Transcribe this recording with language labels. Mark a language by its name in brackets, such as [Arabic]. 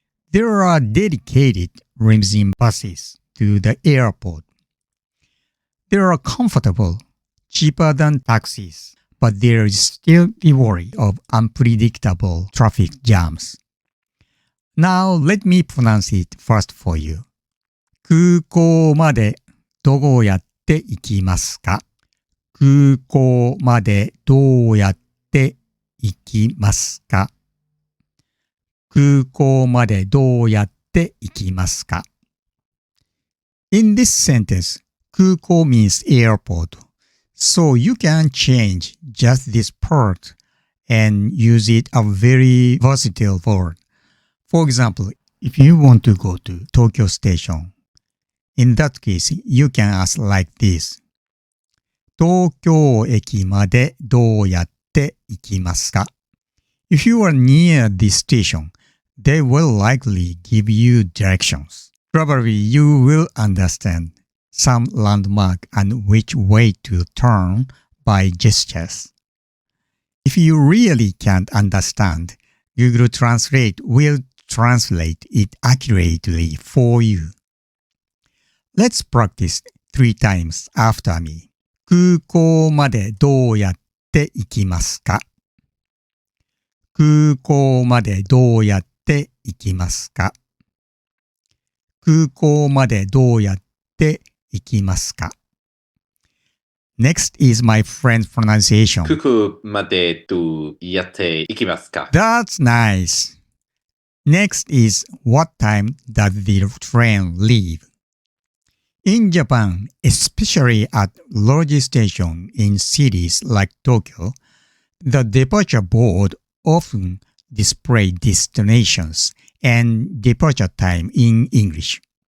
[English] There are dedicated limousine buses to the airport. They are comfortable, cheaper than taxis, but there is still the worry of unpredictable traffic jams. Now let me pronounce it first for you. [Japanese] 空港までどうやって行きますか？空港までどうやって行きますか？空港までどうやって行きますか？ [English] In this sentence, 空港 means airport, so you can change just this part and use it a very versatile word. For example, if you want to go to Tokyo Station, in that case, you can ask like this. [Japanese] 東京駅までどうやって行きますか? [English] If you are near this station, they will likely give you directions. Probably you will understand some landmark and which way to turn by gestures. If you really can't understand, Google Translate will translate it accurately for you. Let's practice 3 times after me. [Japanese] 空港までどうやって行きますか？空港までどうやって行きますか？空港までどうやって行きますか？ [English] Next is my friend's pronunciation. [Japanese] 空港までどうやって行きますか？ [English] That's nice. Next is what time does the train leave? In Japan, especially at large stations in cities like Tokyo, the departure board often display destinations and departure time in English.